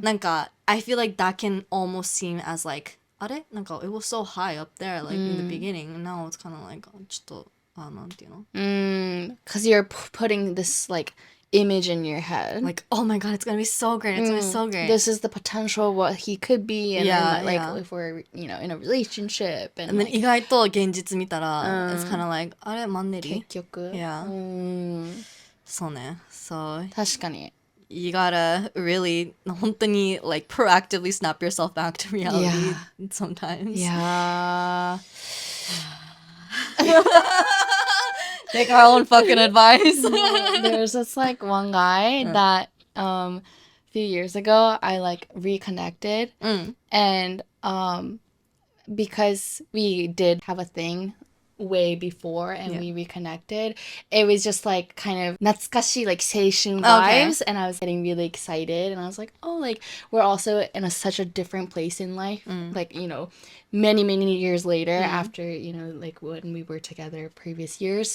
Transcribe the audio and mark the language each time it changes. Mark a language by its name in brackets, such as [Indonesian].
[English] なんか I feel like that can almost seem as like [Japanese] あれなんか [English] it was so high up there like in the beginning. And now it's kind of like [Japanese] ちょっとなんていうの? [English] Because you're putting this like image in your head. Like, oh my god, it's gonna be so great. It's gonna be so great. This is the potential of what he could be. And Yeah, then, like, yeah. if we're, you know, in a relationship. And then like, [Japanese] 意外と現実見たら [English] it's kind of like [Japanese] あれマンネリ? 結局 Yeah. そうね.So 確かに [English] you gotta really [Japanese] 本当に [English] like proactively snap yourself back to reality sometimes. Yeah. Take our own fucking advice. There's this like one guy that a few years ago I like reconnected and because we did have a thing way before and we reconnected, it was just like kind of 懐かしい like 青春 vibes and I was getting really excited and I was like, oh, like we're also in such a different place in life, like, you know, many years later after, you know, like when we were together previous years.